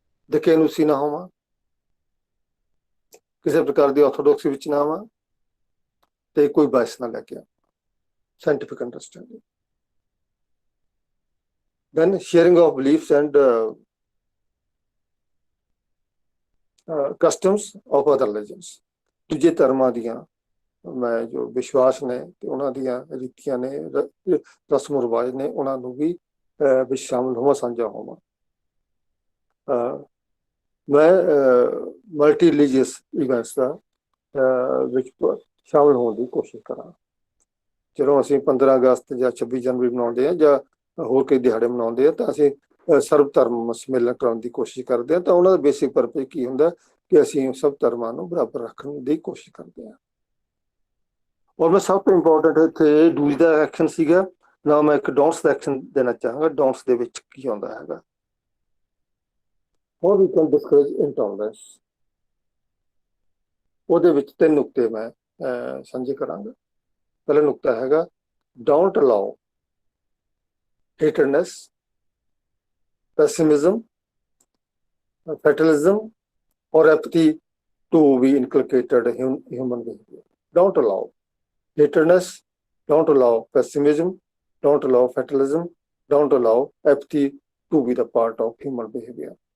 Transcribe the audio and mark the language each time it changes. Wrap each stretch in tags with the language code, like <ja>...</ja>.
<pa>ਦਕੇਨੂਸੀ ਨਾ ਹੋਵਾਂ, ਕਿਸੇ ਪ੍ਰਕਾਰ ਦੀ ਆਰਥੋਡਾਕਸੀ ਵਿੱਚ ਨਾ ਆਵਾਂ ਤੇ ਕੋਈ ਬਾਇਸ ਨਾ ਲੈ ਕੇ ਆਵਾਂ। Scientific understanding.</pa> <en>Then sharing of beliefs and customs of other religions.</en> <pa>ਦੂਜੇ ਧਰਮਾਂ ਦੀਆਂ ਮੈਂ ਜੋ ਵਿਸ਼ਵਾਸ ਨੇ ਤੇ ਉਹਨਾਂ ਦੀਆਂ ਰੀਤੀਆਂ ਨੇ, ਰਸਮ ਰਿਵਾਜ ਨੇ, ਉਹਨਾਂ ਨੂੰ ਵੀ ਵਿੱਚ ਸ਼ਾਮਲ ਹੋਵਾਂ, ਸਾਂਝਾ ਹੋਵਾਂ। ਮੈਂ ਮਲਟੀ ਰਿਲੀਜੀਅਸ ਇਵੈਂਟਸ ਦਾ ਵਿੱਚ ਸ਼ਾਮਲ ਹੋਣ ਦੀ ਕੋਸ਼ਿਸ਼ ਕਰਾਂ। ਜਦੋਂ ਅਸੀਂ 15 ਅਗਸਤ ਜਾਂ 26 ਜਨਵਰੀ ਮਨਾਉਂਦੇ ਹਾਂ ਜਾਂ ਹੋਰ ਕਈ ਦਿਹਾੜੇ ਮਨਾਉਂਦੇ ਆ, ਤਾਂ ਅਸੀਂ ਸਰਬ ਧਰਮ ਸੰਮੇਲਨ ਕਰਾਉਣ ਦੀ ਕੋਸ਼ਿਸ਼ ਕਰਦੇ ਹਾਂ। ਤਾਂ ਉਹਨਾਂ ਦਾ ਬੇਸਿਕ ਪਰਪਸ ਕੀ ਹੁੰਦਾ ਕਿ ਅਸੀਂ ਸਭ ਧਰਮਾਂ ਨੂੰ ਬਰਾਬਰ ਰੱਖਣ ਦੀ ਕੋਸ਼ਿਸ਼ ਕਰਦੇ ਹਾਂ। ਔਰ ਮੈਂ ਸਭ ਤੋਂ ਇੰਪੋਰਟੈਂਟ ਇੱਥੇ ਡੂਜ਼ ਦਾ ਐਕਸ਼ਨ ਸੀਗਾ। ਨਾ ਮੈਂ ਇੱਕ ਡੋਂਟਸ ਦਾ ਐਕਸ਼ਨ ਦੇਣਾ ਚਾਹਾਂਗਾ। ਡੋਂਟਸ ਦੇ ਵਿੱਚ ਕੀ ਆਉਂਦਾ ਹੈਗਾ,</pa> <en>how we can discourage intolerance,</en> <pa>ਉਹਦੇ ਵਿੱਚ 3 ਨੁਕਤੇ ਮੈਂ ਸਾਂਝੇ ਕਰਾਂਗਾ। ਪਹਿਲਾ ਨੁਕਤਾ ਹੈਗਾ</pa> <en>Don't allow hatredness, pessimism, fatalism or apathy to be inculcated in human behavior. Don't allow hatredness, don't allow pessimism, don't allow fatalism, don't allow apathy to be the part of human behavior.</en>